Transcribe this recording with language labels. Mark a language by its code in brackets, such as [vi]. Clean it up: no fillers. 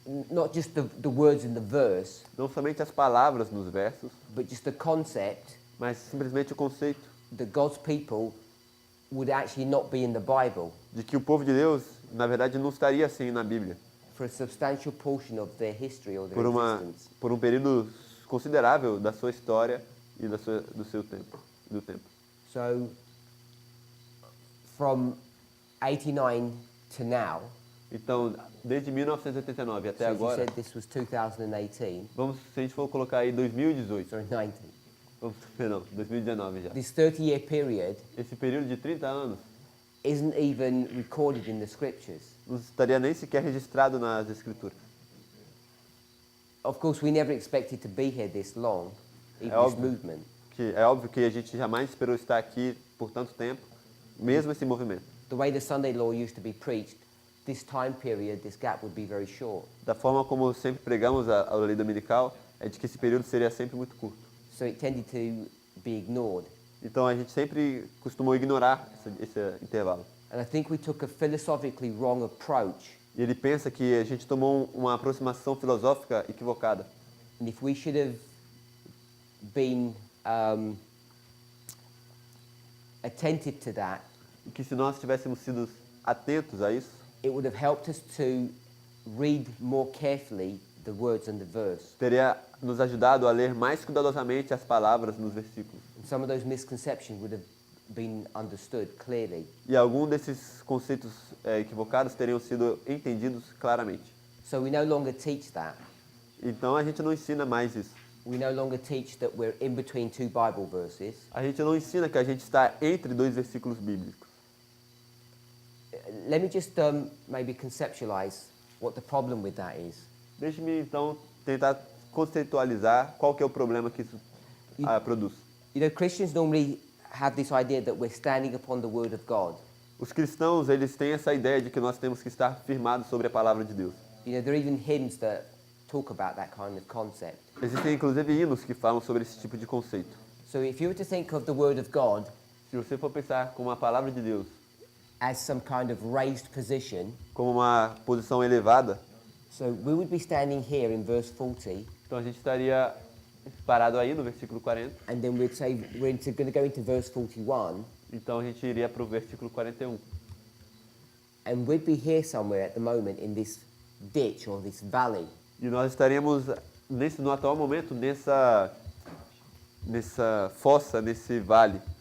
[en] not just the words in the verse, [pt] não somente as palavras nos versos, [en] but just the concept [pt] mas simplesmente o conceito [en] that God's people would actually not be in the Bible [pt] de que o povo de Deus, na verdade, não estaria assim na Bíblia [en] for a substantial portion of their history or their existence. [pt] por um período considerável da sua história e do seu tempo, do tempo. [en] So, from 89 to now, [pt] Então, desde 1989 até [en] so as you [pt] agora, [en] said this was 2018, [pt] vamos, se a gente for colocar aí 2018, [en] sorry, 19. [pt] perdão, 2019 já. [en] This 30-year period [pt] Esse período de 30 anos [en] isn't even recorded in the scriptures. [pt] não estaria nem sequer registrado nas escrituras. [en] Of course, we never expected to be here this long, even this [pt] óbvio. [en] movement. [pt] É óbvio que a gente jamais esperou estar aqui por tanto tempo, mesmo esse movimento. [en] The way the Sunday law used to be preached, this time period, this gap would be very short. [pt] Da forma como sempre pregamos a lei dominical, é de que esse período seria sempre muito curto. [en] So it tended to be ignored. [pt] Então a gente sempre costumou ignorar esse intervalo. [en] And I think we took a philosophically wrong approach. [pt] E ele pensa que a gente tomou uma aproximação filosófica equivocada. [en] And if we should have been attentive to that, [pt] E que se nós tivéssemos sido atentos a isso, [en] it would have helped us to read more carefully the words and the verse. [pt] teria nos ajudado a ler mais cuidadosamente as palavras nos versículos. [en] And some of those misconceptions would have been understood clearly. [pt] E algum desses conceitos equivocados teriam sido entendidos claramente. [en] So we no longer teach that. [pt] Então a gente não ensina mais isso. [en] We no longer teach that we're in between two Bible verses. [pt] A gente não ensina que a gente está entre dois versículos bíblicos. [en] Let me just maybe conceptualize what the problem with that is. [pt] Deixe-me então tentar conceitualizar qual que é o problema que isso produz. [en] You know, Christians normally have this idea that we're standing upon the Word of God. [pt] Os cristãos, eles têm essa ideia de que nós temos que estar firmados sobre a palavra de Deus. [en] You know, there are even hymns that talk about that kind of concept. [pt] Existem inclusive hinos que falam sobre esse tipo de conceito. [en] So if you were to think of the Word of God [pt] Se você for pensar como a palavra de Deus [en] as some kind of raised position, [pt] como uma posição elevada, [en] so we would be standing here in verse 40, [pt] então a gente estaria parado aí no versículo 40. [en] and then we'd say we're going to go into verse 41, [pt] Então a gente iria para o versículo 41. [en] and we'd be here somewhere at the moment in this ditch or this valley. [pt] E nós estaremos no atual momento nessa fossa, nesse vale.